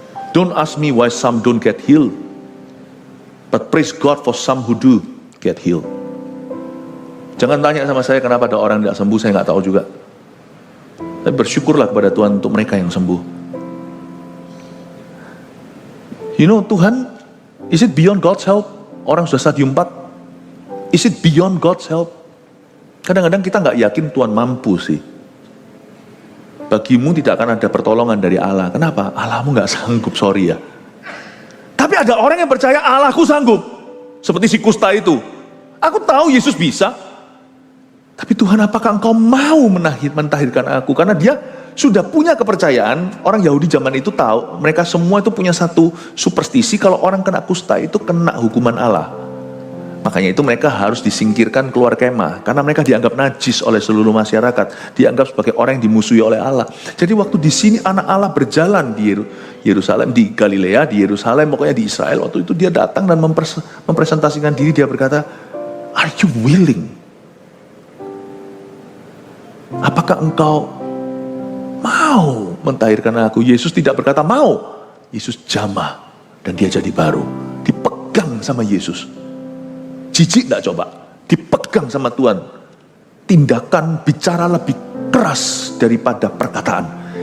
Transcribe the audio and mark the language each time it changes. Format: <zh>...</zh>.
<en>Don't ask me why some don't get healed, but praise God for some who do get healed.</en> <id>Jangan tanya sama saya kenapa ada orang tidak sembuh, saya nggak tahu juga. Tapi bersyukurlah kepada Tuhan untuk mereka yang sembuh.</id> <en>You know, Tuhan, is it beyond God's help?</en> <id>Orang sudah stadium 4.</id> <en>Is it beyond God's help?</en> <id>Kadang-kadang kita nggak yakin Tuhan mampu sih. Bagimu tidak akan ada pertolongan dari Allah. Kenapa? Allahmu nggak sanggup, sorry ya. Tapi ada orang yang percaya Allahku sanggup. Seperti si kusta itu. Aku tahu Yesus bisa. Tapi Tuhan, apakah engkau mau mentahirkan aku? Karena dia sudah punya kepercayaan. Orang Yahudi zaman itu tahu. Mereka semua itu punya satu superstisi. Kalau orang kena kusta itu kena hukuman Allah. Makanya itu mereka harus disingkirkan keluar kemah. Karena mereka dianggap najis oleh seluruh masyarakat. Dianggap sebagai orang yang dimusuhi oleh Allah. Jadi waktu di sini anak Allah berjalan di Yerusalem, di Galilea, di Yerusalem, pokoknya di Israel. Waktu itu dia datang dan mempresentasikan diri. Dia berkata,</id> <en>are you willing?</en> <id>Apakah engkau mau mentahirkan aku? Yesus tidak berkata mau. Yesus jamah. Dan dia jadi baru. Dipegang sama Yesus. Jijik enggak coba? Dipegang sama Tuhan. Tindakan bicara lebih keras daripada perkataan.</id>